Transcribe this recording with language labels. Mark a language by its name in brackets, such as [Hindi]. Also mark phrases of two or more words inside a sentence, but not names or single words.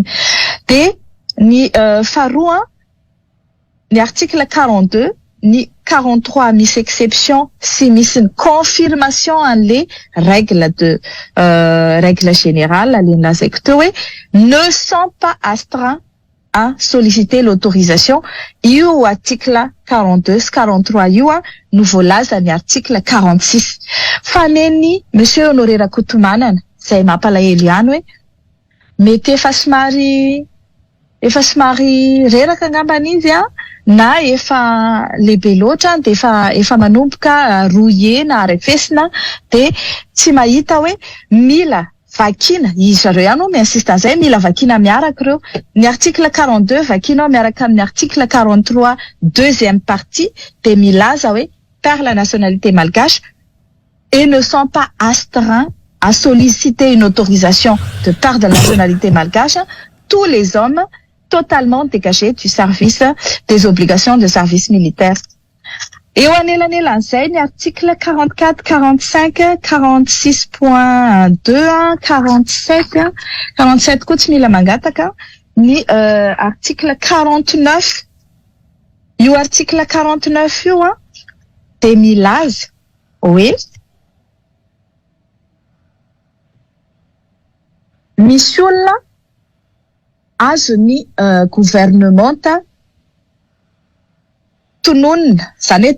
[Malagasy] Dia ny faharoa ny article 42 ny 43 misy exception si misy ny confirmation an'le [French] règle générale [Malagasy] le nilazaiko teo hoe [French] ne sont pas astreints à solliciter l'autorisation. [Malagasy] Io article 42 sy 43 io no voalaza ny article 46. Fa neny monsieur Honoré Rakotomanana izay mampalahelo ihany hoe mety efa somary reraka angambany izy na efa lehibe loatra dia efa manomboka rouillé na arefesina dia tsy mahita hoe mila vakina. Izy zareo ihany no miinsiste an'izay mila vakina miaraka ireo. Ny article 42 vakina miaraka amin'ny article 43 deuxième partie dia milaza hoe [French] par la nationalité malgache et ne sont pas astreints à solliciter une autorisation de part de la nationalité malgache tous les hommes totalement dégagés du service des obligations de service militaire. Et au [Malagasy] anelan'izay ny article 44, 45, 46.2, 47, 47 koa tsy mila mangataka ny article 49. Io article 49 io dia milaza hoe misy olona azo ny gouvernementa tononina, zany hoe